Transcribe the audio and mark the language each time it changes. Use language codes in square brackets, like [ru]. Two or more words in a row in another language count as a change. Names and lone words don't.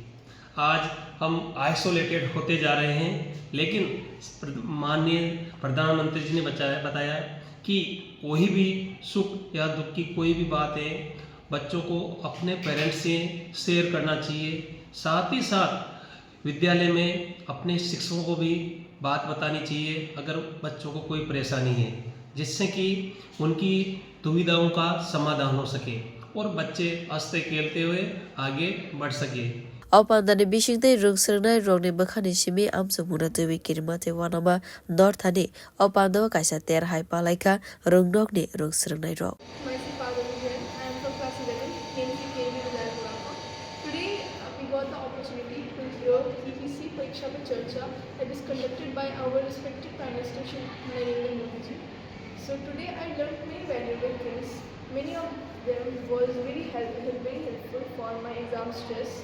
[hi] आज हम आइसोलेटेड होते जा रहे हैं, लेकिन माननीय प्रधानमंत्री जी ने बताया कि कोई भी सुख या दुख की कोई भी बात है बच्चों को अपने पेरेंट्स से शेयर करना चाहिए। साथ ही साथ विद्यालय में अपने शिक्षकों को भी बात बतानी चाहिए अगर बच्चों को कोई परेशानी है, जिससे कि उनकी दुविधाओं का समाधान हो सके और बच्चे हंसते खेलते हुए आगे बढ़ सके। [trp] Opandani bisingtei rungsrwngnai rokni bwkhani simi amjokmungno twi kerimate 1/2 northani opando kaisa terhai palaika rungnokni rungsrwngnai rok. [en] Myself Parvati Jain. I am from class 11, KMC KV Vidyalaya. Today we got the opportunity to hear EPC Pariksha Pe Charcha that is conducted by our respected Prime Minister Shri Narendra Modi ji. So today I learned many valuable things. Many of them was very helpful for my exam stress.